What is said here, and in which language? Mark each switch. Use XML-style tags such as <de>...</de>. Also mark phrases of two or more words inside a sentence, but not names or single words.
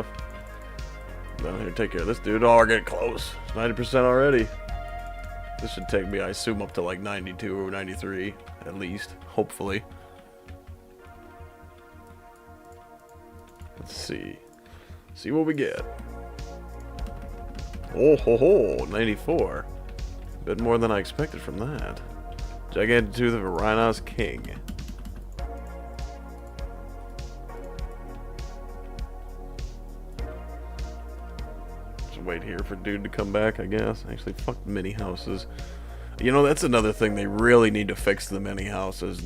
<en>Down here, take care of this dude. Oh, we're getting close. It's 90% already. This should take me, I assume, up to like 92 or 93 at least, hopefully. Let's see. See what we get. Oh ho ho, 94. Bit more than I expected from that. Gigantic Tooth of a Rhinos King. Just wait here for dude to come back, I guess. Actually, fuck mini houses. You know, that's another thing they really need to fix, the mini houses.</en>